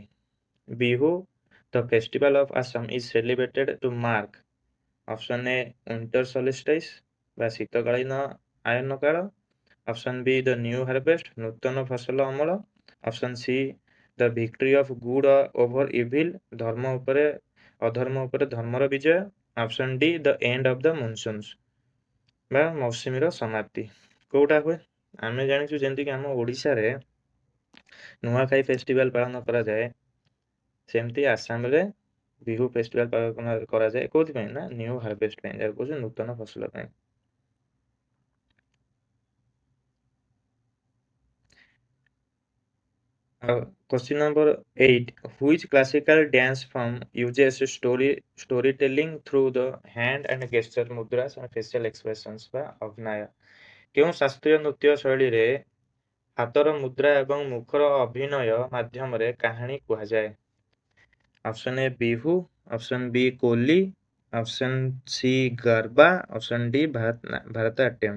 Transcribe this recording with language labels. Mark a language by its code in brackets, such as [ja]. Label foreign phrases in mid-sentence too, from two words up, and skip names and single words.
[en] Bihu the festival of Assam is celebrated to mark option A winter solstice [or] ବା ଶୀତକାଳୀନ ଆୟନ କାଳ, [en] option B the new harvest [or] ନୂତନ ଫସଲ ଅମଳ, [en] option C the victory of good over evil [or] ଧର୍ମ ଉପରେ ଅଧର୍ମ ଉପରେ ଧର୍ମର ବିଜୟ, [en] option D the end of the monsoons [or] ବା ମୌସୁମୀର ସମାପ୍ତି। କୋଉଟା ହୁଏ? ଆମେ ଜାଣିଛୁ ଯେମିତିକି ଆମ ଓଡ଼ିଶାରେ ନୂଆଖାଇ ଫେଷ୍ଟିଭାଲ ପାଳନ କରାଯାଏ, ସେମିତି ଆସାମରେ ବିହୁ ଫେଷ୍ଟିଭାଲ ପାଳନ କରାଯାଏ। କୋଉଥିପାଇଁ ନା [en] new harvest [or] ପାଇଁ, ଯାହାକୁ କହୁଛୁ ନୂତନ ଫସଲ ପାଇଁ। [en] Question number 8. Which classical dance form uses storytelling through the hand and gesture mudras and facial expressions [or] ବା ଅଭିନୟ? କେଉଁ ଶାସ୍ତ୍ରୀୟ ନୃତ୍ୟ ଶୈଳୀରେ ହାତର ମୁଦ୍ରା ଏବଂ ମୁଖର ଅଭିନୟ ମାଧ୍ୟମରେ କାହାଣୀ କୁହାଯାଏ? [en] option A Bihu, option B Koli, option C Garba, option D Bharatanatyam.